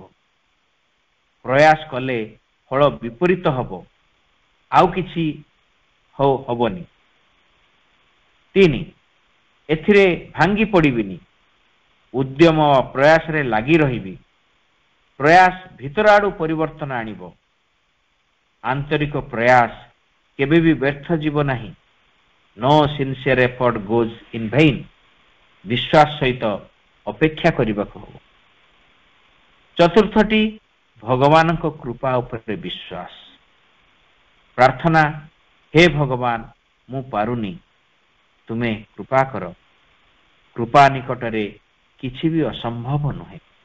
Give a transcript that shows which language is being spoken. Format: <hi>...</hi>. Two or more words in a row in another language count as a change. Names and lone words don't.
<or>ପ୍ରୟାସ କଲେ ଫଳ ବିପରୀତ ହେବ, ଆଉ କିଛି ହବନି। 3. ଏଥିରେ ଭାଙ୍ଗି ପଡ଼ିବିନି, ଉଦ୍ୟମ ପ୍ରୟାସରେ ଲାଗି ରହିବି। ପ୍ରୟାସ ଭିତର ଆଡ଼ୁ ପରିବର୍ତ୍ତନ ଆଣିବ। ଆନ୍ତରିକ ପ୍ରୟାସ କେବେ ବି ବ୍ୟର୍ଥ ଯିବ ନାହିଁ।</or> <en>No sincere effort goes in vain।</en> <or>ବିଶ୍ୱାସ ସହିତ ଅପେକ୍ଷା କରିବାକୁ ହେବ। 4ଟି, ଭଗବାନଙ୍କ କୃପା ଉପରେ ବିଶ୍ୱାସ। ପ୍ରାର୍ଥନା, ହେ ଭଗବାନ, ମୁଁ ପାରୁନି, ତୁମେ କୃପା କର। କୃପା ନିକଟରେ କିଛି ବି ଅସମ୍ଭବ ନୁହେଁ।</or>